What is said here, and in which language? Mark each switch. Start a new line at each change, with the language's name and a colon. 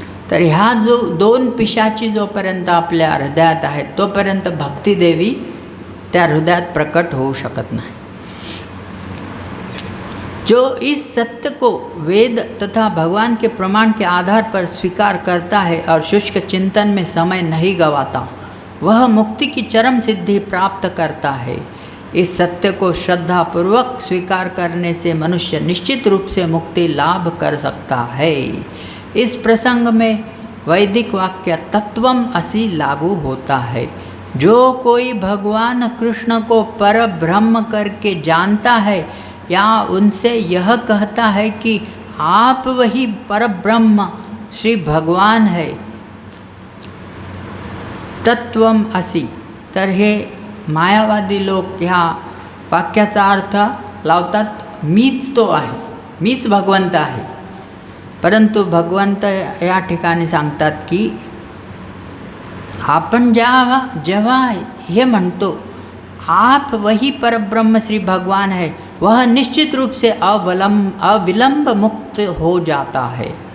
Marathi: तर ह्या जो 2 पिशाची जोपर्यंत आपल्या हृदयात आहेत तोपर्यंत भक्ती देवी त्या हृदयात प्रकट होऊ शकत नाही.
Hindi: जो इस सत्य को वेद तथा भगवान के प्रमाण के आधार पर स्वीकार करता है और शुष्क चिंतन में समय नहीं गवाता वह मुक्ति की चरम सिद्धि प्राप्त करता है. इस सत्य को श्रद्धापूर्वक स्वीकार करने से मनुष्य निश्चित रूप से मुक्ति लाभ कर सकता है. इस प्रसंग में वैदिक वाक्य
Sanskrit: तत्वम असि
Hindi: लागू होता है. जो कोई भगवान कृष्ण को पर ब्रह्म करके जानता है या उनसे यह कहता है कि आप वही परब्रह्म श्री भगवान है,
Sanskrit: तत्वम असि.
Marathi: तर हे मायावादी लोक ह्या वाक्याचा अर्थ लावतात मीच तो आहे, मीच भगवंत आहे. परंतु भगवंत या ठिकाणी सांगतात की आपण जेव्हा हे म्हणतो
Hindi: आप वही परब्रह्म श्री भगवान है, वह निश्चित रूप से अविलंब मुक्त हो जाता है.